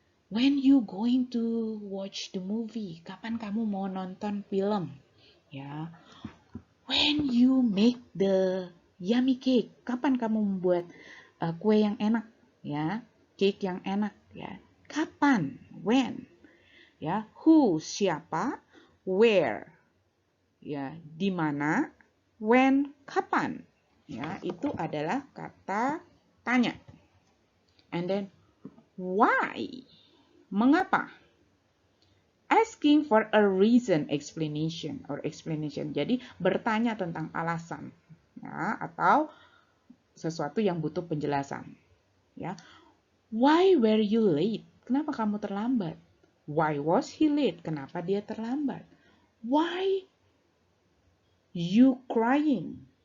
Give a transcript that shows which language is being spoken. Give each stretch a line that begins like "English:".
English: When you going to watch the movie?
Indonesian: Kapan kamu mau nonton film?
English: Ya. When you make the yummy cake?
Indonesian: Kapan kamu membuat kue yang enak? Ya, cake yang enak. Ya. Kapan? When? Ya, who? Siapa? Where? Ya, di mana? When? Kapan? Ya, itu adalah kata tanya.
English: And then why? Mengapa? Asking for a reason, explanation or explanation.
Indonesian: Jadi bertanya tentang alasan, ya, atau sesuatu yang butuh penjelasan.
English: Ya, why were you late?
Indonesian: Kenapa kamu terlambat?
English: Why was he late?
Indonesian: Kenapa dia terlambat?
English: Why you crying?